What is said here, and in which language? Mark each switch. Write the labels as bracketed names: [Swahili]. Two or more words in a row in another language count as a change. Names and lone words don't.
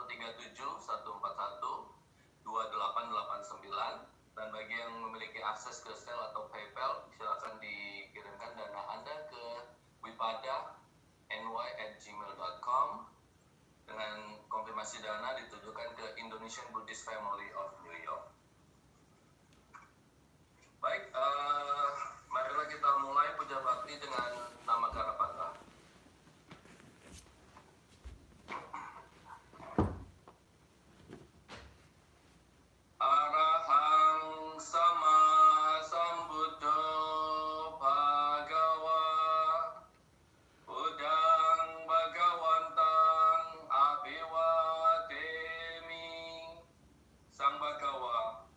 [Indonesian] 137-141-2889, dan bagi yang memiliki akses ke Zelle atau PayPal, silakan dikirimkan dana Anda ke wipada.ny@gmail.com dengan konfirmasi dana ditujukan ke Indonesian Buddhist Family of New York. Baik, marilah kita mulai puja bakti dengan nama Karapata. [Pali] Arahang sama sambuddho bhagawa Udang Bhagawantang Abhiwademi Sang Bhagawa